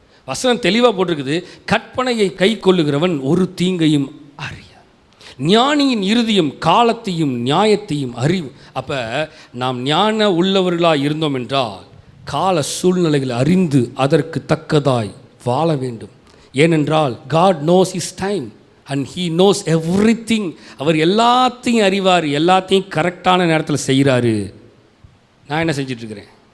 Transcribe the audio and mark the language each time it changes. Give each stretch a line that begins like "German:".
Tamil: வசனம் தெளிவாக போட்டிருக்குது, கற்பனையை கை கொள்ளுகிறவன் ஒரு தீங்கையும் அறிய. ஞானியின் இருதயம் காலத்தையும் நியாயத்தையும் அறிவு. அப்போ நாம் ஞான உள்ளவர்களாக இருந்தோம் என்றால் கால சூழ்நிலைகளை அறிந்து அதற்கு தக்கதாய் வாழ வேண்டும்.
English: ஏனென்றால் God knows his time and he knows everything.
Tamil: அவர் எல்லாத்தையும் அறிவார், எல்லாத்தையும் கரெக்டான நேரத்தில் செய்கிறாரு. நான் என்ன செஞ்சிட்ருக்கிறேன்?